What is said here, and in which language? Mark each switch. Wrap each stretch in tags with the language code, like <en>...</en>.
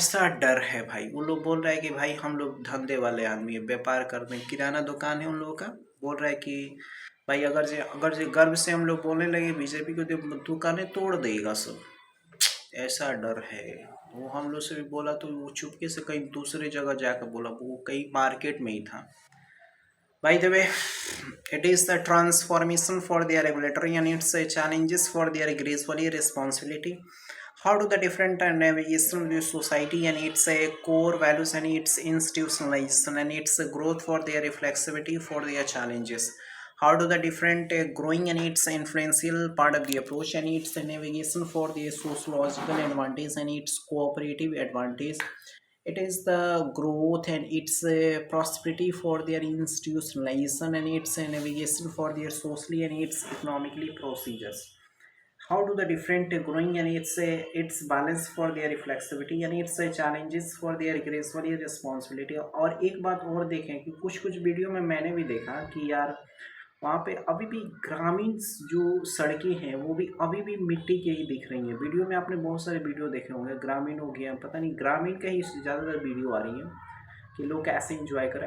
<hi>ऐसा डर है भाई। वो लोग बोल रहा है कि भाई हम लोग धंधे वाले आदमी है, व्यापार करते हैं, किराना दुकान है उन लोगों का। बोल रहा है कि भाई अगर जे गर्व से हम लोग बोलने लगे बीजेपी को, तो दुकानें तोड़ देगा सब। ऐसा डर है। वो हम लोग से भी बोला तो वो चुपके से कहीं दूसरी जगह जाकर बोला, वो कहीं मार्केट में ही था।</hi> <en>By the way, it is the transformation for their regulatory and its challenges for their gracefully responsibility. How do the different navigation of the society and its core values and its institutionalization and its growth for their reflexivity for their challenges? How do the different growing and its influential part of the approach and its navigation for the sociological advantage and its cooperative advantage, it is the growth and its prosperity for their institutionalization and its navigation for their socially and its economically procedures. How do the different growing and its balance for their reflexivity and its challenges for their gracefully responsibility।</en> <hi>और एक बात और देखें कि कुछ कुछ video में मैंने भी देखा कि यार वहाँ पे अभी भी ग्रामीण जो सड़कें हैं वो भी अभी भी मिट्टी की ही दिख रही हैं। वीडियो में आपने बहुत सारे वीडियो देखे होंगे, ग्रामीण हो गया, पता नहीं ग्रामीण का ही ज़्यादातर वीडियो आ रही है कि लोग कैसे इंजॉय करें।</hi>